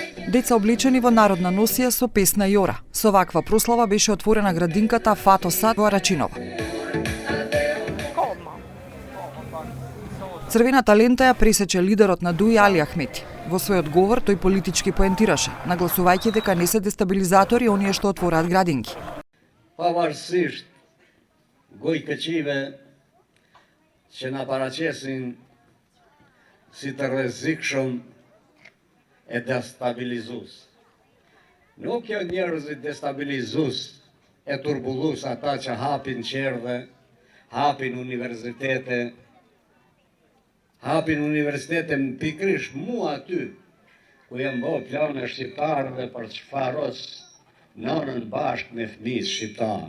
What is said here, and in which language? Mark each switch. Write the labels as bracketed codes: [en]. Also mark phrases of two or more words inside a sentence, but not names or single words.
[mk] Деца облечени во народна носија со песна Јора. Со ваква прослава беше отворена градинката Фато Сад во Арачиново. Црвената лента ја пресече лидерот на ДУИ Али Ахмети. Во својот говор тој политички поентираше, нагласувајќи дека не се дестабилизатори оние што отвораат градинки. [sq] Pavarësisht gojkëqive që na paraqesin si të rrezikshëm e destabilizues. Nuk janë njerëzit destabilizues e turbullues ata që hapin qerdhe, hapin universitete pikërisht mua aty, ku jam bërë plane shqiptarëve për të shfaros nënën bashkë me fëmijë shqiptar.